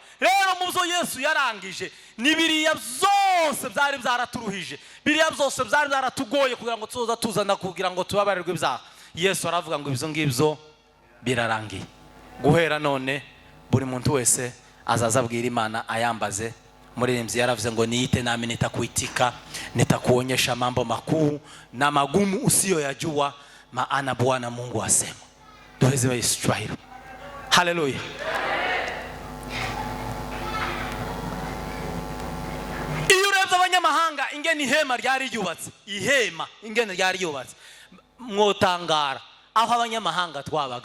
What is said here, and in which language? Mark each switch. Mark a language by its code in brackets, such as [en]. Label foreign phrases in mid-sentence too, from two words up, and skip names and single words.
[rn] Rero mu byo Yesu yarangije ni biriya byose byari byaraturuhije, biriya byose byari byaratugoye kugira ngo tuza tuzana kugira ngo tubabarirwe ibyaha. Yesu aravuga ngo ibyo ngibyo birarangiye. Guhera none buri muntu wese azaza abwira Imana ayambaze. [rw] Muririmbyi yaravuze ngo [sw] niite nami nitakuitika, nitakuonyesha mambo makuu na magumu usiyoyajua, maana Bwana Mungu asema. [rn] Duheze Yesu twahiro. Haleluya. Iyo urebye abanyamahanga ingene ihema ryari ryubatse, ingene ryari yubatse, mwotangara aho abanyamahanga twabaga.